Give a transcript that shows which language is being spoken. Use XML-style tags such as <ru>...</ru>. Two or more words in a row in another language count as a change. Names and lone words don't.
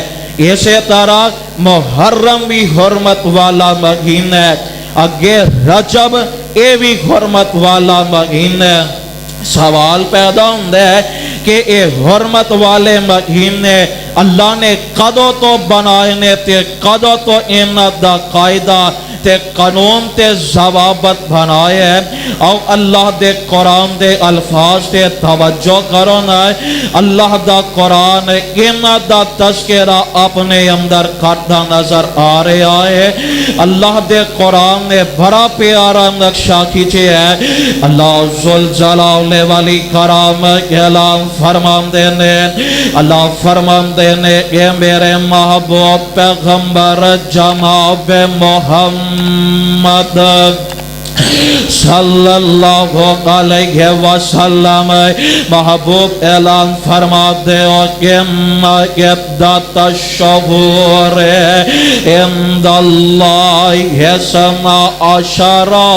<ur>اسی طرح محرم بھی حرمت والا مہینہ ہے، اگے رجب یہ بھی حرمت والا مہینہ ہے۔</ur> <pa>سوال پیدا ہوتا ہے کہ اے حرمت والے مہینے اللہ نے کدوں تو بنائے نے تے کدوں تو انہاں دا قاعدہ تے قانون تے ضوابط بنائے ہیں۔ اور اللہ دے قرآن دے الفاظ تے توجہ کرو نا، اللہ دا قرآن انہاں دا تذکرہ اپنے اندر کرتا نظر آ رہا ہے۔ اللہ دے قرآن نے بڑا پیارا نقشہ کھینچے ہے۔ اللہ ذوالجلال والی کرام اعلان فرماندے نے، اللہ فرماندے نے کہ میرے محبوب پیغمبر جناب محمد</pa> <ar>صلی اللہ علیہ وسلم</ar> <pa>محبوب اعلان فرماتے ہو کہ</pa> <ar>عدت الشہور عند اللہ اثنا عشر</ar>